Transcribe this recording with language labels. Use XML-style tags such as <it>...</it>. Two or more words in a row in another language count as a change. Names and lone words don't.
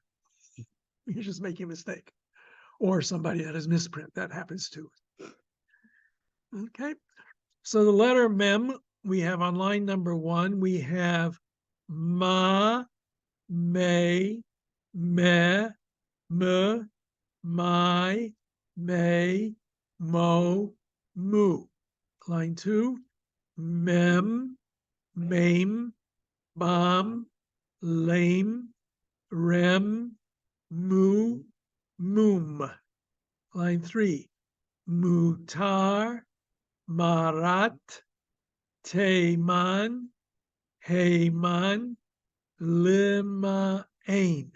<en>You're just making a mistake. Or somebody that has misprint, that happens too. Okay, so the letter Mem, we have on line number 1, we have Ma, Me, Me, My, May, Mo, Mu. Line 2, Mem, Mame, Bam, Lame, Rem, Mu, Mum. Line 3, Mutar, Marat, Teiman, Heyman, Limain.</en>